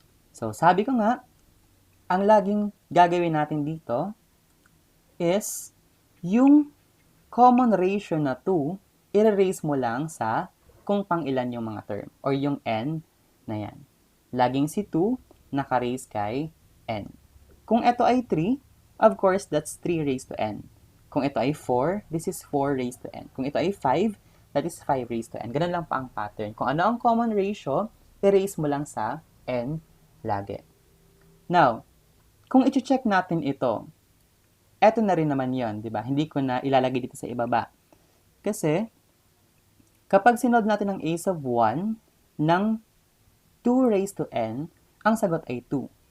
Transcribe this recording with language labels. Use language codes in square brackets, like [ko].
[tl] So, sabi ko nga, ang laging gagawin natin dito is yung common ratio na 2, i-erase mo lang sa kung pang ilan yung mga term or yung n na yan. Laging si 2 naka-raise kay n. Kung ito ay 3, [en] of course, that's 3 raised to n. [tl] Kung ito ay 4, [en] this is 4 raised to n. [tl] Kung ito ay 5, [en] that is 5 raised to n. [tl] Ganun lang pa ang pattern. Kung ano ang common ratio, erase mo lang sa n lagi. Now, kung i-check natin ito, eto na rin naman yon, di ba? Hindi ko na ilalagay dito sa ibaba. Kasi, kapag sinod natin ang a sub 1 ng 2 raised to n, ang sagot ay 2.